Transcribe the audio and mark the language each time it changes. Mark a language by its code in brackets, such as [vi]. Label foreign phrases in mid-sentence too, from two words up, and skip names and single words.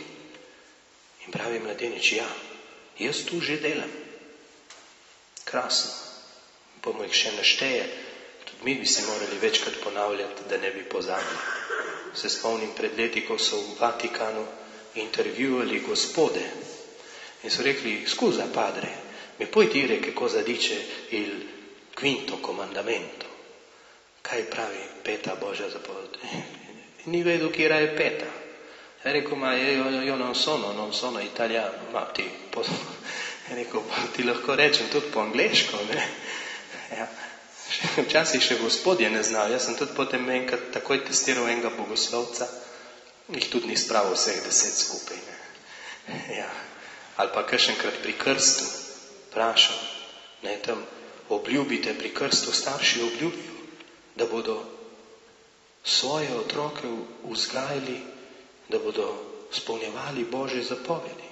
[sl] In pravi mladenič, ja, jaz tu že delam. Krasno. Pa mu jih še našteje. Tudi mi bi si morali večkrat ponavljati, da ne bi pozabili. Se spomnim pred leti, ko so v Vatikanu intervjuvali gospode. In so rekli, [it] scusa padre, mi puoi dire che cosa dice il quinto comandamento? [sl] Kaj pravi peta Božja zapoved? Ni vedel, kje je peta. Je rekel, [it] ma io non sono italiano. Ma ti, [sl] je rekel, ti lahko rečem tudi po angleško, ne? Ja. Včasih še gospodje ne znajo. Jaz sem tudi potem enkrat takoj testiral enega bogoslovca, jih tudi ni spravil vseh 10 skupaj. Ne? Ja. Ali pa kakšenkrat pri krstu vprašal, ne, tam obljubite pri krstu, starši obljubijo, da bodo svoje otroke vzgajali, da bodo spolnjevali Božje zapovedi.